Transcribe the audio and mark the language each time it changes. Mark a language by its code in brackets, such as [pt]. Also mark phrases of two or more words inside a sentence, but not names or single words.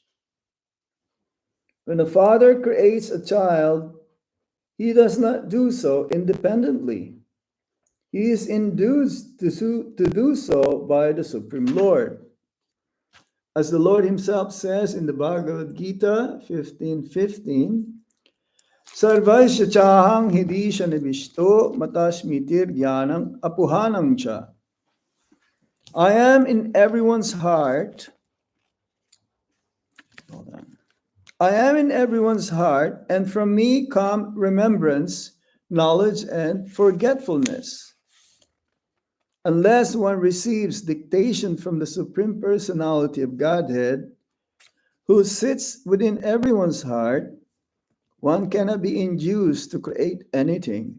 [en] When a father creates a child, he does not do so independently. He is induced to do so by the Supreme Lord. As the Lord Himself says in the Bhagavad Gita 15:15, [sa] सर्वस्य चाहं हृदि सन्निविष्टो मत्तः स्मृतिर्ज्ञानम् अपोहनं च. [en] I am in everyone's heart. Hold on. I am in everyone's heart, and from me come remembrance, knowledge, and forgetfulness. Unless one receives dictation from the Supreme Personality of Godhead, who sits within everyone's heart, one cannot be induced to create anything.